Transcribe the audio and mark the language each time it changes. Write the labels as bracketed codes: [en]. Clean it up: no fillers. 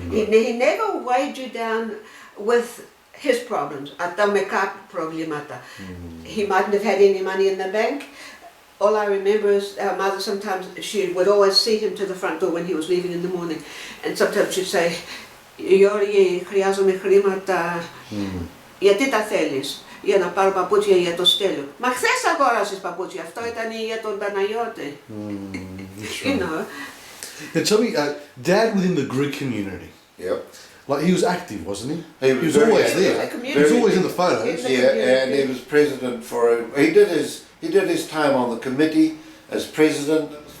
[en] He never weighed you down with his problems. Problemata. He mightn't have had any money in the bank. All I remember is our mother sometimes, she would always see him to the front door when he was leaving in the morning. And sometimes she'd say, [el] Γιώργη, χρειάζομαι χρήματα. Γιατί τα θέλεις? Για να πάρω παπούτσια για το Στέλιο. Μα χθες αγόρασες παπούτσια, αυτό ήταν για τον Παναγιώτη. [en] Now tell me, Dad within the Greek community. Yep. Like he was active, wasn't he? He was very always active. there. He was always in the photos. Yeah, and he was president for. He did his time on the committee as president.